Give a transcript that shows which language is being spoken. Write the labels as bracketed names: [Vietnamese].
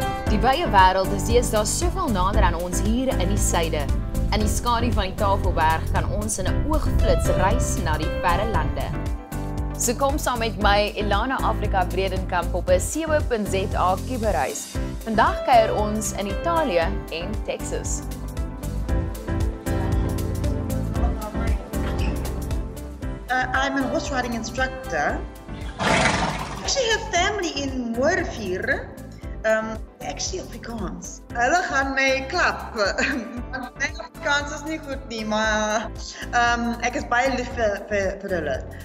[Afrikaans] Die wye wêreld is deesdae soveel nader aan ons hier in die suide. In die skadu van die Tafelberg kan ons in 'n oogflits reis na die verre lande. So kom saam met my Elana Afrika Bredenkamp op 'n CO.za kuberreis. Vandag kuier ons in Italië en Texas. [English] I'm a horse riding instructor. I actually have family in Moorrivier. [Afrikaans] Actually Afrikaans. Hulle gaan my klap. Want my Afrikaans is nie goed nie, maar ek is baie lief vir hulle.